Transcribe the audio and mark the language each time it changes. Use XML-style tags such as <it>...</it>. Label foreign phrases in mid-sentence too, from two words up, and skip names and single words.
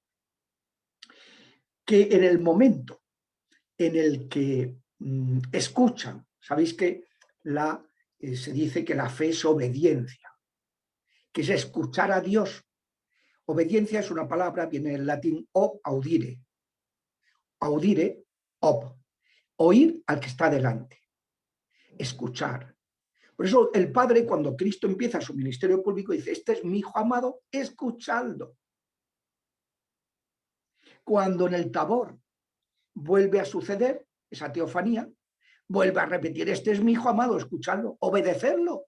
<es>Que en el momento en el que escuchan, sabéis que se dice que la fe es obediencia, que es escuchar a Dios. Obediencia es una palabra, viene del latín</es> <la>ob audire. Audire, ob.</la> <es>Oír al que está delante. Escuchar. Por eso el Padre, cuando Cristo empieza su ministerio público, dice, este es mi Hijo amado, escuchadlo. Cuando en el Tabor vuelve a suceder esa teofanía, vuelve a repetir, este es mi Hijo amado, escuchadlo, obedecerlo.</es>